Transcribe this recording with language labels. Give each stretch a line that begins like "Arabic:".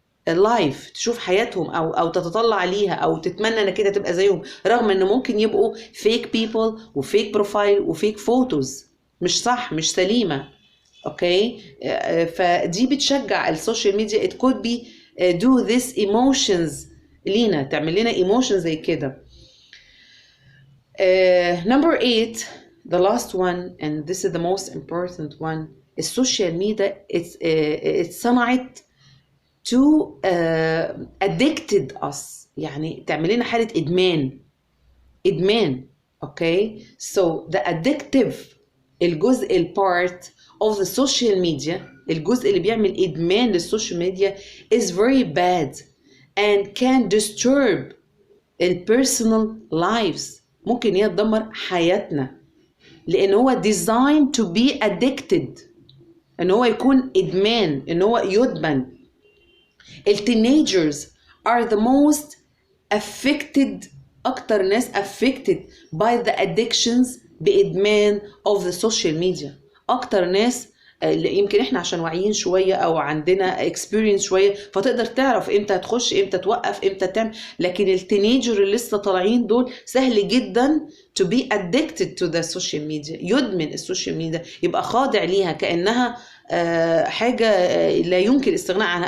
Arabic: life، تشوف حياتهم أو تتطلع عليها أو تتمنى إنك أنت تبقى زيهم، رغم إنه ممكن يبقوا
English: fake people
Arabic: وفيك بروفايل وفيك فوتوز مش صح، مش سليمة. أوكي، فدي بتشجع السوشيال ميديا
English: it could be do this emotions
Arabic: لينا، تعمل لنا emotions زي كده.
English: number 8 the last one and this is the most important one،
Arabic: السوشيال ميديا اتصنعت
English: to addicted us،
Arabic: يعني تعمل لنا حالة إدمان.
English: okay so the addictive،
Arabic: الجزء البارت
English: of the social media،
Arabic: الجزء اللي بيعمل إدمان للسوشيال ميديا
English: is very bad and can disturb personal lives،
Arabic: ممكن هي تدمر حياتنا لأن هو
English: designed to be addicted،
Arabic: إن هو يكون إدمان، إن هو يدمن.
English: التينيجرز are the most affected،
Arabic: أكتر ناس
English: affected by the addictions،
Arabic: بإدمان
English: of the social media.
Arabic: أكتر ناس يمكن احنا عشان واعيين شويه او عندنا اكسبيرينس شويه فتقدر تعرف امتى تخش امتى توقف امتى تعمل، لكن التينيجر اللي لسه طالعين دول سهل جدا
English: to be addicted to the social media،
Arabic: يدمن السوشيال ميديا، يبقى خاضع ليها كانها حاجه لا يمكن الاستغناء عنها.